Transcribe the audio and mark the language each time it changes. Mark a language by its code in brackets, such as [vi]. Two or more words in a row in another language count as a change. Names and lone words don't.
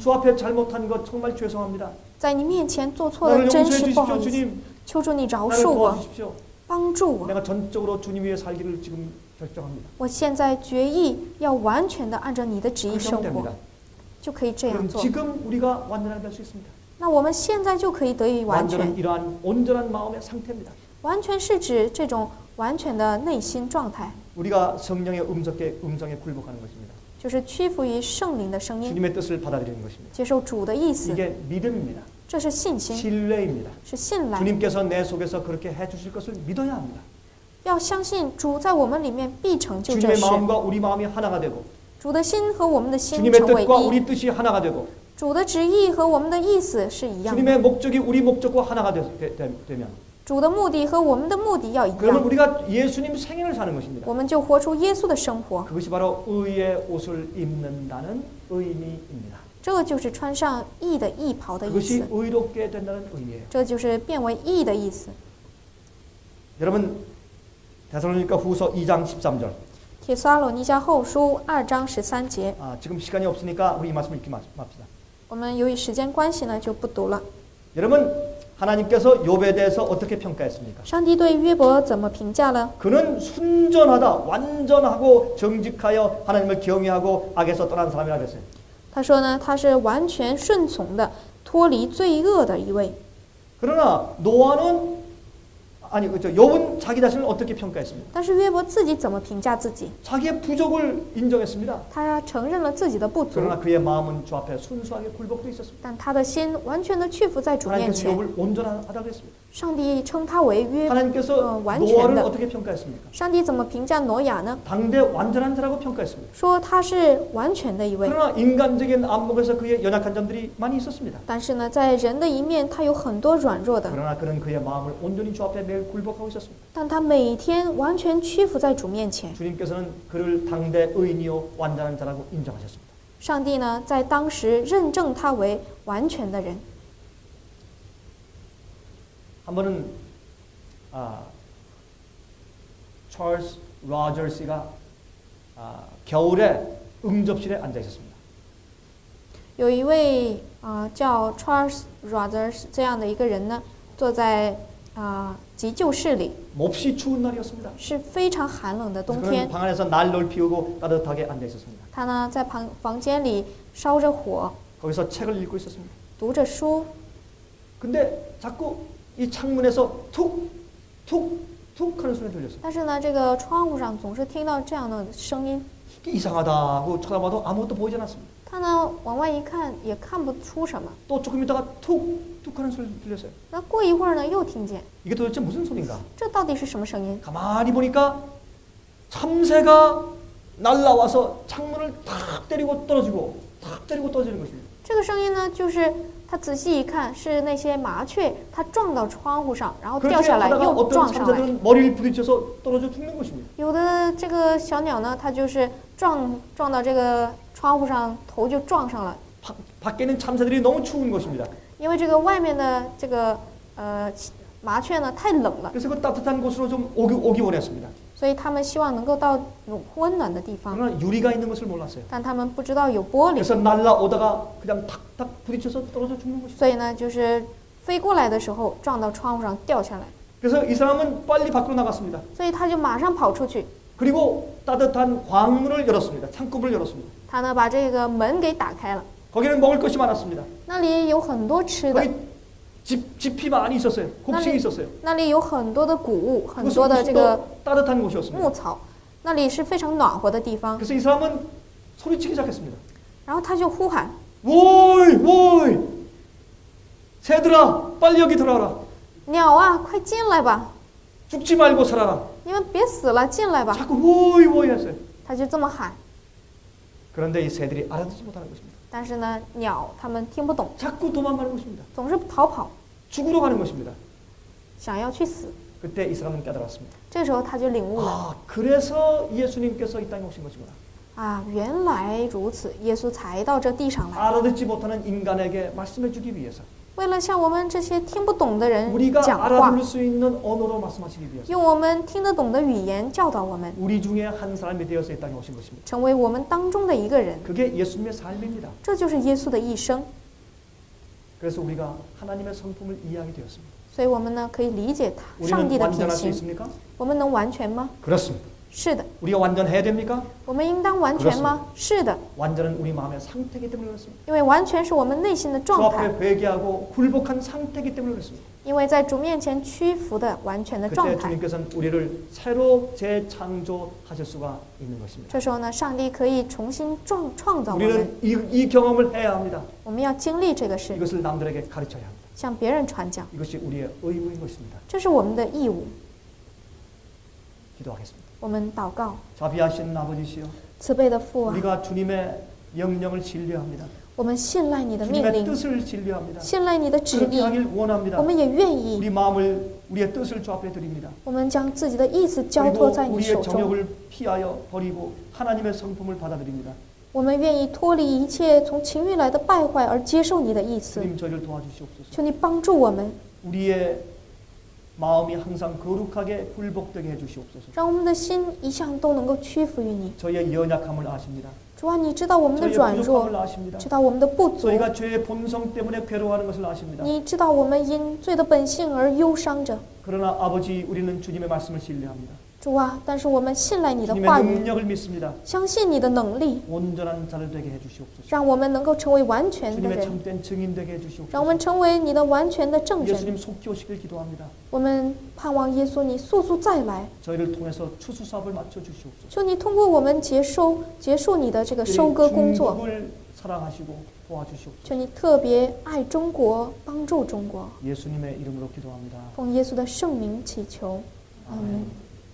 [ko] 주 앞에 잘못한 것 정말 죄송합니다. [zh] 在你面前做错 [ko] 나를 [zh] 了，真 [ko] 용서해 [zh] 是不好 [ko] 주십시오, [zh] 意思， [ko] 주님. [zh] 求主你饶 [ko] 나를 [zh] 恕我， [ko] 도와주십시오. [zh] 帮助我。 [ko] 내가 전적으로 주님 위해 살기를 지금 결정합니다. [zh] 我现在决意要完全的按照你的旨意生 [ko] 그러면 [zh] 活 [ko] 됩니다. ， [zh] 就可以这样 [ko] 그럼 [zh] 做。 [ko] 지금 우리가 완전하게 될 수 있습니다. [zh] 那我们现在就可以得以完 [ko] 완전은 [zh] 全， [ko] 이러한 온전한 마음의 상태입니다. [zh] 完全是指这种完全的内心状态， [ko] 우리가 성령의 음성에 굴복하는 것입니다. [zh] 就是屈服于圣灵的声音， [ko] 주님의 뜻을 받아들이는 것입니다. [zh] 接受主的意思， [ko] 이게 믿음입니다. [zh] 这是信心， [ko] 신뢰입니다. [zh] 是信赖。 [ko] 주님께서 내 속에서 그렇게 해주실 것을 믿어야 합니다. [zh] 要相信主在我们里面必成就这 [ko] 주님의 [zh] 事， [ko] 마음과 우리 마음이 하나가 되고 [zh] 主的心和我们的心 [ko] 주님의 [zh] 成为 [ko] 뜻과 [zh] 一， [ko] 우리 뜻이 하나가 되고 [zh] 主的旨意和我们的意思是一样的， [ko] 주님의 목적이 우리 목적과 하나가 되면 [zh] 主的目的和我们的目的要一 [ko] 그러면 [zh] 样， [ko] 우리가 예수님 생애를 사는 것입니다. [zh] 我们就活出耶稣的生活， [ko] 그것이 바로 의의 옷을 입는다는 의미입니다. [zh] 这就是穿上义的义袍的意 [ko] 그것이 [zh] 思， [ko] 의롭게 된다는 의미예요. [zh] 这就是变为义的意思。 [ko] 여러분 데살로니가 후서 2장 13절. [zh] 帖撒罗尼迦后书2章13节， [ko] 지금 시간이 없으니까 우리 이 말씀 읽기 맙시다. [zh] 我们由于时间关系呢，就不读了。 [ko] 여러분 하나님께서 욥에 대해서 어떻게 평가했습니까? [zh] 上帝对约伯怎么评价了？ [ko] 그는 순전하다, 완전하고 정직하여 하나님을 경외하고 악에서 떠난 사람이라 그랬어요. [zh] 他说呢，他是完全顺从的，脱离罪恶的一位。 [ko] 그러나 노아는 욥은 자기 자신을 어떻게 평가했습니까? [zh] 但是约伯自己怎么评价自己？ [ko] 자기의 부족을 인정했습니다. [zh] 他承认了自己的不足， [ko] 그러나 그의 마음은 주 앞에 순수하게 굴복돼 있었습니다. [zh] 但他的心完全的屈服在主面 [ko] 하나님께서 [zh] 前。 [ko] 욥을 온전하다고 했습니다. [zh] 上帝称他为约， [ko] 하나님께서 [zh] 完全 [ko] 노아를 [zh] 的。 [ko] 어떻게 평가했습니까? [zh] 上帝怎么评价挪亚呢？ [ko] 당대 완전한 자라고 평가했습니다. [zh] 说他是完全的一位。 [ko] 그러나 인간적인 안목에서 그의 연약한 점들이 많이 있었습니다. [zh] 但是呢，在人的一面，他有很多软弱的， [ko] 그러나 그는 그의 마음을 온전히 주 앞에 매일 굴복하고 있었습니다. [zh] 但他每天完全屈服在主面前。 [ko] 주님께서는 그를 당대 의인이요 완전한 자라고 인정하셨습니다. [zh] 上帝呢，在当时认证他为完全的人。 [ko] 한 번은 찰스 로저스가 겨울에 응접실에 앉아 있었습니다. [zh] 有一位叫 Charles Rogers 这样的一个人呢，坐在急救室里， [ko] 몹시 추운 날이었습니다. [zh] 是非常寒冷的冬 [ko] 그는 [zh] 天。 [ko] 방 안에서 난로를 피우고 따뜻하게 앉아 있었습니다. [zh] 他呢在房间里烧着火， [ko] 거기서 책을 읽고 있었습니다. [zh] 读着书， [ko] 근데 자꾸 이 창문에서 툭툭툭 하는 소리 들렸어요. [zh] 但是呢，这个窗户上总是听到这样的声音。 [ko] 이상하다 하고 쳐다봐도 아무것도 보이지 않았습니다. [zh] 他呢往外一看，也看不出什么。 [ko] 또 조금 있다가 툭툭 하는 소리 들렸어요. [zh] 那过一会儿呢，又听见， [ko] 이게 도대체 무슨 소리인가? [zh] 这到底是什么声音？ [ko] 가만히 보니까 참새가 날라와서 창문을 탁 때리고 떨어지고 탁 때리고 떨어지는 것입니다. [zh] 这个声音呢，就是他仔细一看，是那些麻雀，它撞到窗户上，然后掉 [ko] 그렇게 [zh] 下来， [ko] 하다가 [zh] 又 [ko] 어떤 [zh] 撞上来。 [ko] 참새들은 머리를 부딪혀서 떨어져 죽는 것입니다. [zh] 有的这个小鸟呢，它就是撞到这个窗户上，头就撞上了。 [ko] 밖에 있는 참새들이 너무 추운 것입니다. [zh] 因为这个外面的这个麻雀呢太冷了， [ko] 그래서 그 따뜻한 곳으로 좀 오기 원했습니다. [zh] 所以他们希望能够到温暖的地方， [ko] 그러나 유리가 있는 것을 몰랐어요. [zh] 但他们不知道有玻璃， [ko] 그래서 날라오다가 그냥 탁탁 부딪혀서 떨어져 죽는 것입니다. [zh] 所以呢，就是飞过来的时候撞到窗户上掉下来， [ko] 그래서 이 사람은 빨리 밖으로 나갔습니다. [zh] 所以他就马上跑出去， [ko] 그리고 따뜻한 광문을 열었습니다. 창구를 열었습니다. [zh] 他呢把这个门给打开了， [ko] 거기는 먹을 것이 많았습니다. [zh] 那里有很多吃的， [ko] 거기 집이 많이 있었어요. 곡식이 있었어요. [zh] 那里有很多的谷物，很 [ko] 그것은 [zh] 多的这个 [ko] 따뜻한 곳이었습니다. [zh] 牧草，那里是非常暖和的地方。 [ko] 그래서 이 사람은 소리치기 시작했습니다. [zh] 然后他就呼喊 [ko] 오이 오이 새들아 빨리 여기 들어와라. [zh] 鸟啊，快进来吧！ [ko] 죽지 말고 살아라. [zh] 你们别死了，进来吧！ [ko] 자꾸 오이 오이 했어요. [zh] 他就这么喊。 [ko] 그런데 이 새들이 알아듣지 못하는 것입니다. [zh] 但是呢，鸟它们听不懂， [ko] 자꾸 도망가는 것입니다. [zh] 总是逃跑。 [ko] 죽으러 가는 것입니다. [zh] 想要去死。 [ko] 그때 이 사람은 깨달았습니다. [zh] 这时候他就领悟了 [ko] 아, 그래서 예수님께서 이 땅에 오신 것이구나. [zh] 啊，原来如此，耶稣才到这地上来， [ko] 알아듣지 못하는 인간에게 말씀해 주기 위해서 [zh] 为了向我们这些听不懂的人 [ko] 우리가 [zh] 讲话， [ko] 알아들을 수 있는 언어로 말씀하시기 위해서 [zh] 用我们听得懂的语言教导我们， [ko] 우리 중에 한 사람이 되어서 이 땅에 오신 것입니다. [zh] 成为我们当中的一个人， [ko] 그게 예수님의 삶입니다. [zh] 这就是耶稣的一生。 [ko] 그래서 우리가 하나님의 성품을 이해하게 되었습니다. [zh] 所以我们呢可以理解他上 [ko] 우리는 [zh] 帝的品 [ko] 완전할 수 [zh] 行。 [ko] 있습니까? [zh] 我们能完全吗？ [ko] 그렇습니다. [zh] 是的。 [ko] 우리가 완전해야 됩니까? [zh] 我们应当完全吗？是的， [ko] 완전은 우리 마음의 상태이기 때문에 그렇습니다. [zh] 因为完全是我们内心的 [ko] 주 [zh] 状态， [ko] 앞에 회개하고 굴복한 상태이기 때문에 그렇습니다. [zh] 因为在主面前屈服的完全的状 [ko] 그때 [zh] 态。 [ko] 주님께서는 우리를 새로 재창조하실 수가 있는 것입니다. [zh] 这时候呢，上帝可以重新创造我们， [ko] 우리는 이 경험을 해야 합니다. [zh] 我们要经历这个事， [ko] 이것을 남들에게 가르쳐야 합니다. [zh] 向别人传讲， [ko] 이것이 우리의 의무인 것입니다. [zh] 这是我们的义务。 [ko] 기도하겠습니다. [zh] 我们祷告， [ko] 자비하신 아버지시여, [zh] 慈悲的父啊， [ko] 우리가 주님의 명령을 신뢰합니다. [zh] 我们信赖你的命 [ko] 주님의 [zh] 令， [ko] 뜻을 신뢰합니다. [zh] 信赖你的旨 [ko] 그렇게 [zh] 意， [ko] 하길 원합니다. [zh] 我们也愿意， [ko] 우리 마음을 우리의 뜻을 주 앞에 드립니다. [zh] 我们将自己的意思交 [ko] 그리고 [zh] 托在你手 [ko] 우리의 [zh] 中， [ko] 정욕을 피하여 버리고 하나님의 성품을 받아들입니다. [zh] 我们愿意脱离一切从情欲来的败坏，而接受你的意思。 [ko] 주님 저희를 도와주시옵소서. [zh] 求你帮助我们， [ko] 우리의 마음이 항상 거룩하게 굴복되게 해주시옵소서. [zh] 让我们的心一向都能够屈服于你。 [ko] 저희의 연약함을 아십니다. [zh] 主啊，你知道我们的 [ko] 저희의 [zh] 软弱 [ko] 부족함을 ， 아십니다. [zh] 知道我们的不足， [ko] 저희가 죄의 본성 때문에 괴로워하는 것을 아십니다. [zh] 你知道我们因罪的本性而忧伤着。 [ko] 그러나 아버지 우리는 주님의 말씀을 신뢰합니다. [zh] 主啊，但是我们信赖你的 [ko] 주님의 [zh] 话语， [ko] 능력을 믿습니다. [zh] 相信你的能力， [ko] 온전한 자를 되게 해주시옵소서. [zh] 让我们能够成为完全的 [ko] 주님의 [zh] 人， [ko] 참된 증인 되게 [zh] 让我 [ko] 해주시옵소서. [zh] 们成为你的完全的证人。 [ko] 예수님 속히 오시길 기도합니다. [zh] 我们盼望耶稣你速速再来， [ko] 저희를 통해서 추수사업을 맞춰 주시옵소서. [zh] 求你通过我们结束你的这个收割工作， [ko] 중국을 사랑하시고 도와주시옵소서. [zh] 求你特别爱中国，帮助中国。 [ko] 예수님의 이름으로 기도합니다. [zh] 奉耶稣的圣名祈求，阿门。